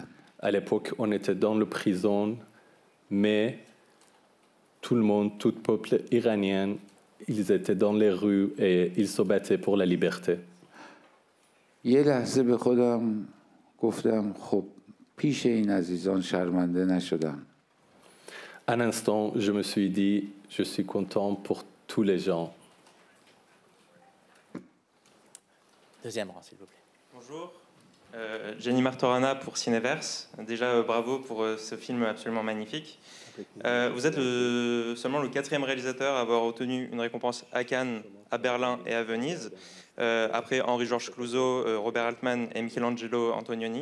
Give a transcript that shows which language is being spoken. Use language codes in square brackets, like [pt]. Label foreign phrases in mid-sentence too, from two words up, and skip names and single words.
[fr] À l'époque, on était dans la prison, mais tout le monde, tout le peuple iranien, ils étaient dans les rues et ils se battaient pour la liberté. [fa] یه لحظه به خودم گفتم خب پیش این عزیزان شرمنده نشدم. [fr] Un instant, je me suis dit, je suis content pour tous les gens. Deuxième rang, s'il vous plaît. Bonjour, Jenny Martorana pour Cinéverse. Déjà, bravo pour ce film absolument magnifique. Vous êtes seulement le 4e réalisateur à avoir obtenu une récompense à Cannes, à Berlin et à Venise, après Henri-Georges Clouzot, Robert Altman et Michelangelo Antonioni.